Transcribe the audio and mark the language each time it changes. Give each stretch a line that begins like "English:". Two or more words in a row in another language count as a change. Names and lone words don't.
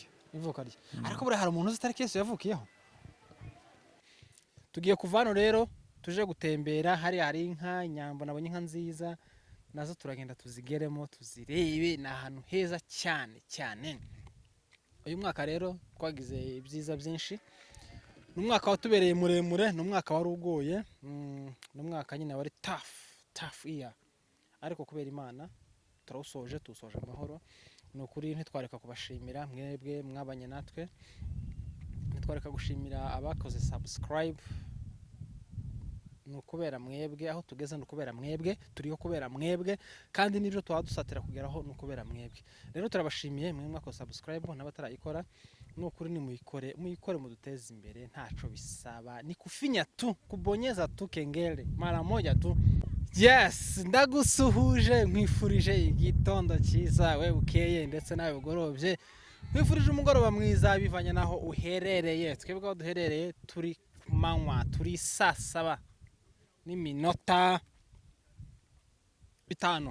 Kinyarwanda: Ariko buriya hari umuntu uzi itariki Yesu yavukiyeho? Tugiye kuvano rero tuje gutembera, hari inka, inyambo, nabonye inka nziza, nazo turagenda tuzigeremo tuzirebe, na ahantu heza cyane. Uyu mwaka rero twagize ibyiza byinshi. N'umwaka watubereye muremure, n'umwaka wari ugoye, n'umwaka nyine wari
English: tough year.
Kinyarwanda: Ariko kubera Imana tusoje amahoro. Nukuri ntitwareka kubashimira mwebwe mwabanye natwe. Ntitwareka gushimira abakoze subscribe. Nukubera mwebwe, aho tugeze nukubera mwebwe, turiho kubera mwebwe, kandi nibyo twadusatira kugeraho nukubera mwebwe. Rero turabashimiye mwe mwako subscribe n'abatarayikora. Nukuri ni muyikore muduteze imbere, ntaco bisaba,
Swahili: ni kufinya tu, kubonyeza tu kengele mara moja tu.
Kinyarwanda: Yes, ndagusuhuje, nkwifurije igitondo cyiza, we ukeye ndetse nawe ugorobye. Nkwifurije umugoroba mwiza bivanye naho uherereye. Twebwe aho duherereye turi manywa, turi saa 7 n'iminota 5.